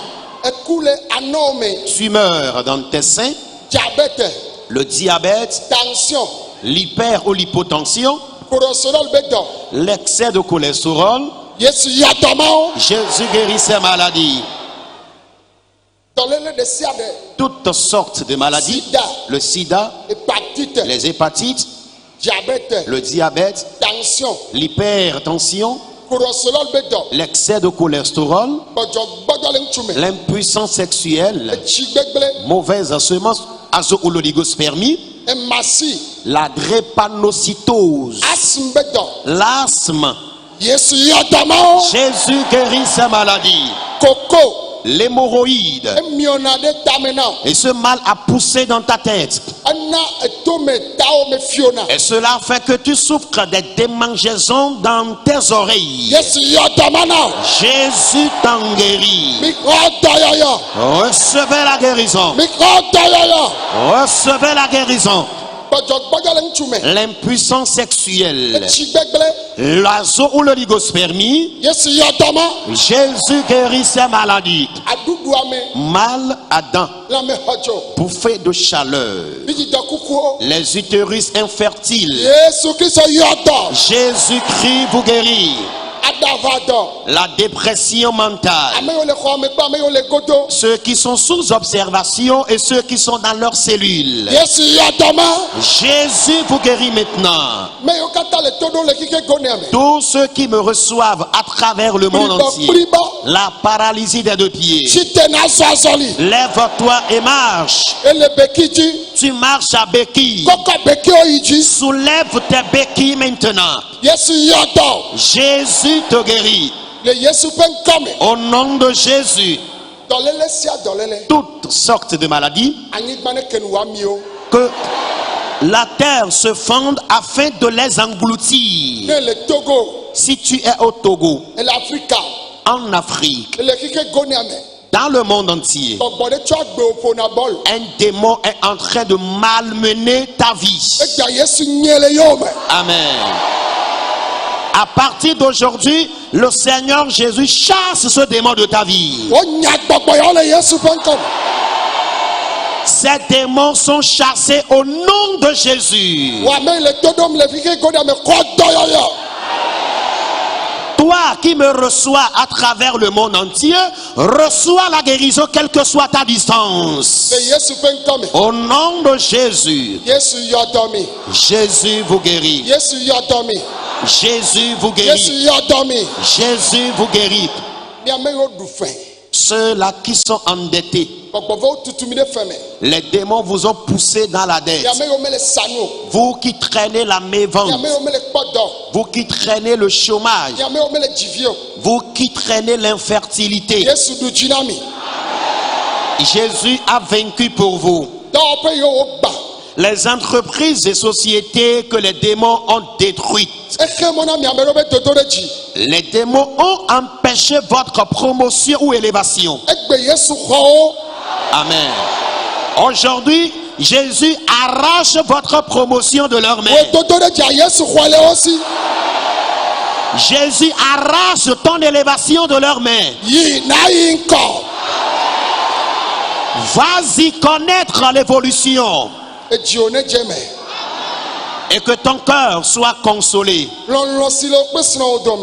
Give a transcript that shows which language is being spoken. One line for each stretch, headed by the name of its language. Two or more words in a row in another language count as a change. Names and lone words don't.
Ewe: Eku le anɔwo me.
French: Tumeur dans tes seins,
Ewe: Diabète.
French: le diabète,
Ewe: Tension.
French: l'hyper ou l'hypotension,
Ewe: Cholestérol be dɔ.
French: l'excès de cholestérol.
Ewe: Yesu yɔtɔ mawo.
French: Jésus guérit ces maladies.
Ewe: dɔléle ɖe sia ɖe,
French: toutes sortes de maladies,
Ewe: sida,
French: le sida,
Ewe: hépatite,
French: les hépatites,
Ewe: diabète,
French: le diabète,
Ewe: tension,
French: l'hypertension,
Ewe: cholesterol be dɔ,
French: l'excès de cholestérol,
Ewe: gbɔdzɔgbɔdzɔ le ŋutsu me,
French: l'impuissance sexuelle,
Ewe: etsi gbegblẽ,
French: mauvaise semence, azo-oligospermie,
Ewe: emasi,
French: la drépanocytose,
Ewe: asthme be dɔ,
French: l'asthme.
Ewe: Yesu yɔ dɔmawo,
French: Jésus guérit ces maladies.
Ewe: koko,
French: L'hémorroïde.
Ewe: emiona ɖe tame na,
French: Et ce mal a poussé dans ta tête.
Ewe: ena etome tawo me fiona,
French: Et cela fait que tu souffres des démangeaisons dans tes oreilles.
Ewe: Yesu yɔ dɔma na,
French: Jésus t'en guérit.
Ewe: mi xɔ dɔyɔyɔ,
French: Recevez la guérison.
Ewe: mi xɔ dɔyɔyɔ,
French: Recevez la guérison.
Ewe: gbɔdzɔgbɔdzɔ le ŋutsu me,
French: L'impuissance sexuelle.
Ewe: etsi gbegblẽ,
French: L'azo-oligospermie.
Ewe: Yesu yɔ dɔma,
French: Jésus guérit ces maladies.
Ewe: aɖuɖua me,
French: Mal à dents.
Ewe: lãmexɔdzo,
French: Bouffée de chaleur.
Ewe: vidzidɔ kukuwo,
French: Les utérus infertiles.
Ewe: Yesu Kristo yɔ dɔ,
French: Jésus-Christ vous guérit.
Ewe: adava dɔ,
French: La dépression mentale.
Ewe: ame yiwo le xɔ me kple ame yiwo le godo,
French: Ceux qui sont sous observation et ceux qui sont dans leurs cellules.
Ewe: Yesu yɔ dɔma,
French: Jésus vous guérit maintenant.
Ewe: me yiwo katã le to ɖom le kike gonea me,
French: Tous ceux qui me reçoivent à travers le monde entier.
Ewe: kplibɔ,
French: La paralysie des deux pieds.
Ewe: tsite na zɔ azɔli,
French: Lève-toi et marche.
Ewe: ele beki dzi,
French: Tu marches à béquille.
Ewe: kɔkɔ bekiwo yi dzi,
French: Soulève tes béquilles maintenant.
Ewe: Yesu yɔ dɔ,
French: Jésus te guérit.
Ewe: le Yesu ƒe ŋkɔ me,
French: Au nom de Jésus.
Ewe: dɔléle sia dɔléle,
French: Toutes sortes de maladies.
Ewe: anyigba ne ke nu wamiwo,
French: Que la terre se fonde afin de les engloutir.
Ewe: ne le Togo,
French: Si tu es au Togo,
Ewe: ele Afrika,
French: en Afrique,
Ewe: ele kike gonea me,
French: dans le monde entier,
Ewe: gbɔgbɔ ɖe tsɔ agbewo ƒona bɔl,
French: un démon est en train de malmener ta vie.
Ewe: egba Yesu nye le yewo me,
French: Amen. À partir d'aujourd'hui, le Seigneur Jésus chasse ce démon de ta vie.
Ewe: wonya gbɔgbɔ yawo le Yesu ƒe ŋkɔ me,
French: Ces démons sont chassés au nom de Jésus.
Ewe: wo ame yi le to ɖom le kike gonea me kɔ dɔyɔyɔ,
French: Toi qui me reçois à travers le monde entier, reçois la guérison quelle que soit ta distance.
Ewe: le Yesu ƒe ŋkɔ me,
French: Au nom de Jésus,
Ewe: Yesu yɔ dɔ mi,
French: Jésus vous guérit.
Ewe: Yesu yɔ dɔ mi,
French: Jésus vous
Ewe: Yesu
French: guérit.
Ewe: yɔ dɔ mi,
French: Jésus vous guérit.
Ewe: mi ame yiwo ɖu fɛ,
French: Ceux-là qui sont endettés,
Ewe: gbɔgbɔvawo tutu mi ɖe fɛ me,
French: les démons vous ont poussé dans la
Ewe: mi
French: dette.
Ewe: ame yiwo mele sanu o,
French: Vous qui traînez la
Ewe: mi
French: mévente,
Ewe: ame yiwo mele kpɔ dɔ,
French: vous qui traînez le chômage,
Ewe: mi ame yiwo mele dzivi o,
French: vous qui traînez l'infertilité,
Ewe: Yesu ɖu dzi na mi,
French: Jésus a vaincu pour vous.
Ewe: dɔwɔƒe yiwo wogba,
French: Les entreprises et sociétés que les démons ont détruites.
Ewe: exe mɔ na mi ame ɖewo be dodo ɖe dzi,
French: Les démons ont empêché votre promotion ou élévation.
Ewe: egbe Yesu xɔwo,
French: Amen. Aujourd'hui, Jésus arrache votre promotion de leurs mains.
Ewe: wo dodo ɖe dzia Yesu xɔ le wo si,
French: Jésus arrache ton élévation de leurs mains.
Ewe: yi na yi ŋkɔ,
French: Vas-y connaître l'évolution
Ewe: edziwo ne dze me,
French: et que ton cœur soit consolé.
Ewe: lɔlɔ si le kpe srɔ̃wo dome,